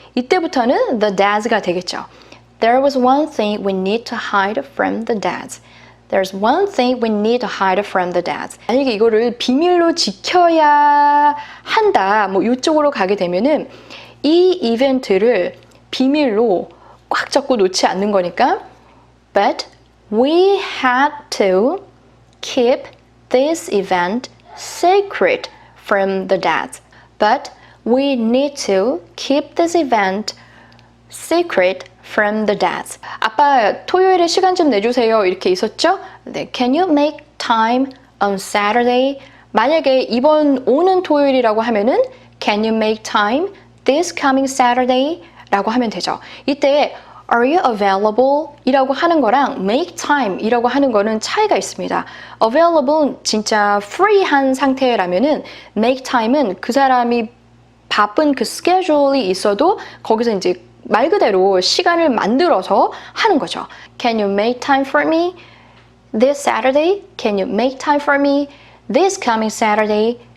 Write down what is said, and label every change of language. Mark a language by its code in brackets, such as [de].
[ko] 이때부터는 the dads가 되겠죠. [en] There was one thing we need to hide from the dads. There's one thing we need to hide from the dads. [ko] 만약에 이거를 비밀로 지켜야 한다, 뭐 이쪽으로 가게 되면은 이 이벤트를 비밀로 꽉 잡고 놓지 않는 거니까 [en] But we had to keep this event secret from the dads. But we need to keep this event secret from the dads. [ko] 아빠 토요일에 시간 좀 내주세요 이렇게 있었죠? 네, [en] Can you make time on Saturday? [ko] 만약에 이번 오는 토요일이라고 하면은 [en] Can you make time this coming Saturday? [ko] 라고 하면 되죠. 이때 [en] Are you available? [ko] 이라고 하는 거랑 make time 이라고 하는 거는 차이가 있습니다. available는 진짜 free한 상태라면은 make time은 그 사람이 바쁜 그 스케줄이 있어도 거기서 이제 말 그대로 시간을 만들어서 하는 거죠. [en] Can you make time for me this Saturday? Can you make time for me this coming Saturday?